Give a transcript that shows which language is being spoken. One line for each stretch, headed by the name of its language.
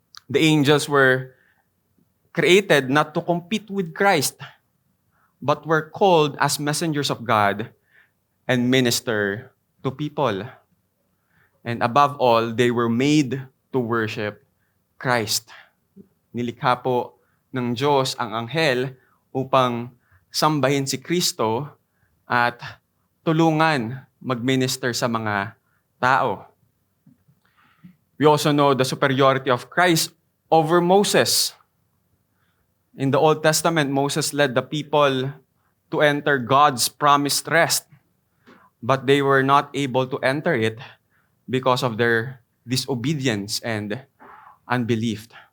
English: The angels were created not to compete with Christ, but were called as messengers of God and minister to people. And above all, they were made to worship Christ.
Filipino: Nilikha po ng Diyos ang anghel upang sambahin si Kristo at tulungan mag-minister sa mga tao.
English: We also know the superiority of Christ over Moses. In the Old Testament, Moses led the people to enter God's promised rest, but they were not able to enter it because of their disobedience and unbelief.